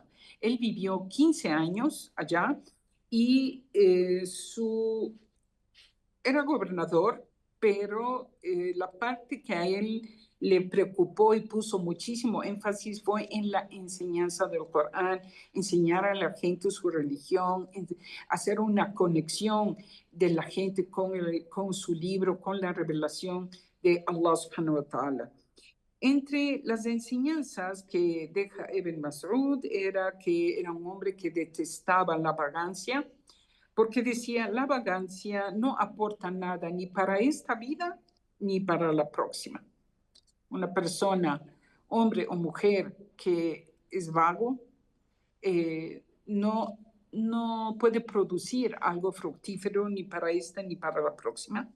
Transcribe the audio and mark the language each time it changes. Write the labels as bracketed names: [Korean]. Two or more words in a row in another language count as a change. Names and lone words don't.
[Spanish] Él vivió 15 años allá y era gobernador, pero la parte que a él le preocupó y puso muchísimo énfasis fue en la enseñanza del Corán, enseñar a la gente su religión, hacer una conexión de la gente con su libro, con la revelación de Allah [Arabic] سبحانه وتعالى. [Spanish] Entre las enseñanzas que deja Ibn Mas'ud era que era un hombre que detestaba la vagancia, porque decía, la vagancia no aporta nada ni para esta vida ni para la próxima. Una persona, hombre o mujer, que es vago, no puede producir algo fructífero ni para esta ni para la próxima.